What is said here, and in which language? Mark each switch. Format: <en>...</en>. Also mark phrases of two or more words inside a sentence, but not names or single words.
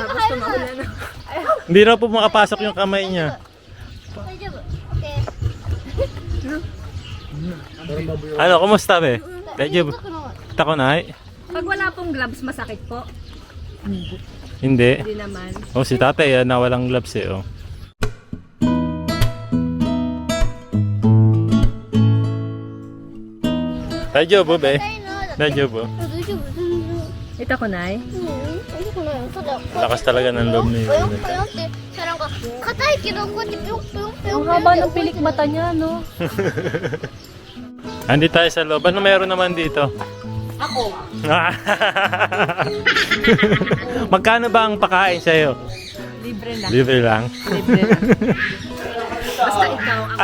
<tl>Hindi raw po makapasok yung kamay niya.</tl> <ja>大丈夫 OK</ja> <tl>Ano, kumusta, be? Medyo tako na, eh. Pag wala pong gloves, masakit po. Hindi. Hindi naman. Oh, si tatay, na walang gloves, eh, oh.</tl> <ja>Daijoubu, be? 大丈 Daijoubu. 夫全然</ja> <tl>Ito ko, Nay.</tl> <ja>大丈夫ないよただ</ja> <tl>Lakas talaga ng loob ni</tl> <ja>ぽよん</ja> <tl>Yuna.</tl> <ja>ぽよんってさなんか硬いけどこうやってぴょんぴょんぴょん</ja> <tl>Ang haba ng pilik mata niya, no? Andi tayo sa loob. Ano meron naman dito? Ako. Magkano ba ang pakain sa'yo? Libre na. Libre lang. Libre na. Basta ikaw ang</tl>